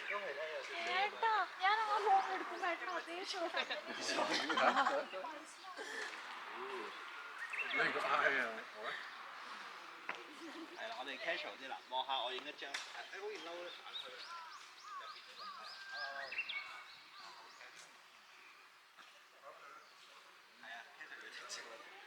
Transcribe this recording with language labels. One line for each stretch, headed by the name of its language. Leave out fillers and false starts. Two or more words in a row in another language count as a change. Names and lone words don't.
Malayalam: ഏട്ടാ ഞാൻ ആ ഫോൺ എടുക്കുമ്പോ ഏട്ടൻ അതേ ഷോട്ട്
Cantonese: 係啦，我哋 casual 啲啦，望下我影一張，誒好似嬲行去入邊都得。係啊，casual 嘅色咯。